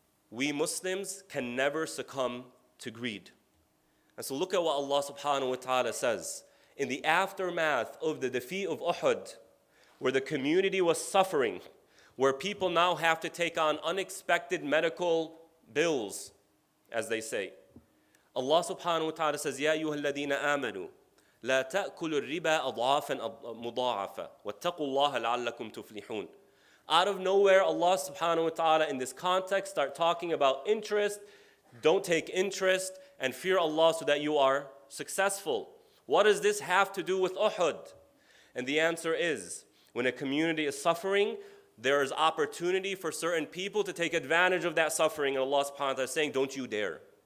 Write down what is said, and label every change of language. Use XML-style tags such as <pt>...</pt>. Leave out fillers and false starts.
<en>We Muslims can never succumb to greed. And so look at what Allah subhanahu wa ta'ala says. In the aftermath of the defeat of Uhud, where the community was suffering, where people now have to take on unexpected medical bills, as they say. Allah subhanahu wa ta'ala says,</en> <ar>يَا أَيُّهَا الَّذِينَ آمَنُوا لَا تَأْكُلُوا الرِّبَا أَضْعَافًا مُضَاعَفًا وَاتَّقُوا اللَّهَ لَعَلَّكُمْ تُفْلِحُونَ.</ar> <en>Out of nowhere, Allah subhanahu wa ta'ala in this context start talking about interest. Don't take interest and fear Allah so that you are successful. What does this have to do with Uhud? And the answer is, when a community is suffering, there is opportunity for certain people to take advantage of that suffering. And Allah subhanahu wa ta'ala is saying, don't you dare.</en>